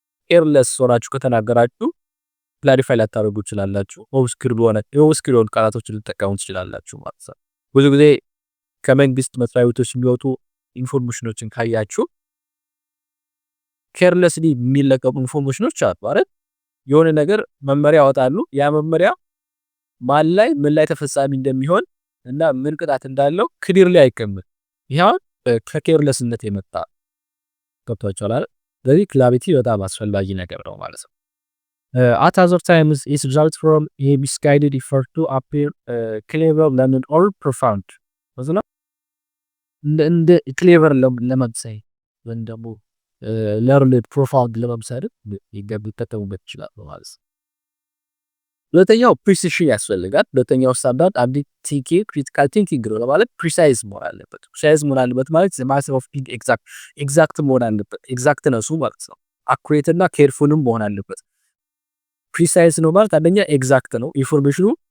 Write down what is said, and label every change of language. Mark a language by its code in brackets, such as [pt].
[am] ኤርለስ ሆናችሁ ከተናገራችሁ ክላሪፋይ ላታደርጉ ትችላላችሁ። ኦብስኩር ቃላቶችን ልትጠቀሙ ትችላላችሁ ማለት ነው። ብዙ ጊዜ ከመንግስት መስሪያ ቤቶች የሚወጡ ኢንፎርሜሽኖችን ካያችሁ ኬርለስሊ የሚለቀቁ ኢንፎርሜሽኖች አሉ አይደል? የሆነ ነገር መመሪያ ያወጣሉ። ያ መመሪያ ማን ላይ ምን ላይ ተፈጻሚ እንደሚሆን እና ምን ቅጣት እንዳለው ክሊርሊ አይቀመጥም። ይሄው ከኬርለስነት የመጣ ገብቷችኋል አይደል? ስለዚህ ክላሪቲ በጣም አስፈላጊ ነገር ነው ማለት ነው። [en] At other times it results from a misguided effort to appear clever, learned or profound. [am] ወዘና እንደ ክሌቨር ለመምሰል ወይም ደግሞ ለርንድ ፕሮፋውንድ ለመምሰል ይገቡበት ይችላል ማለት ነው። ሁለተኛው ፕሪሲሽን ያስፈልጋል። ሁለተኛው ስታንዳርድ አንድ ቲንኪንግ ክሪቲካል ቲንኪንግ ነው ማለት ፕሪሳይዝ መሆን አለበት። ፕሪሳይዝ መሆን አለበት ማለት ማተር ኦፍ ኤግዛክት መሆን አለበት። ኤግዛክት ነሱ ማለት ነው። አኩሬት እና ኬርፉልም መሆን አለበት። ፕሪሳይዝ ነው ማለት አንደኛ ኤግዛክት ነው ኢንፎርሜሽኑ